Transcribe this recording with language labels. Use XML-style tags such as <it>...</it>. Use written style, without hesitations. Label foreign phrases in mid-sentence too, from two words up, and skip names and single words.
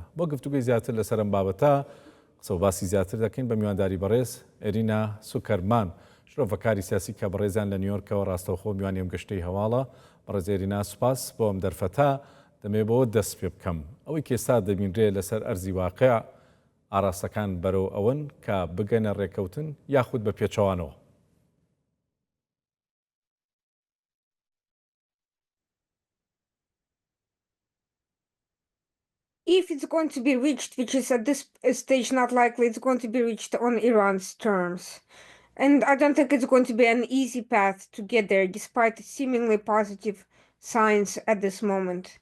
<ckb>بۆ گفتوگوی زیاتر لەسەر ئەم بابەتە قسە و باسی زیاتر دەکەین بە میوانداری بەڕێز ئێرینا سوکەرمان شرۆڤەکاری سیاسی کە بەڕێزان لە نیویۆرکەوە ڕاستەوخۆ میوانی ئەم گەشتەی هەواڵە. بەڕێز ئێرینا سوپاس بۆ ئەم دەرفەتە دەمێ بۆ دەست پێ بکەم ئەوەی کێستا دەبینرێ لەسەر ئەرزی واقع ئاراستەکان بەرەو ئەوەن کە بگەنە ڕێکەوتن یاخود بە پێچەوانەوە.</ckb> <en>If it's going to be reached, which is at this stage not likely, it's going to be reached on Iran's terms. And I don't think it's going to be an easy path to get there, despite seemingly positive signs at this moment.</en>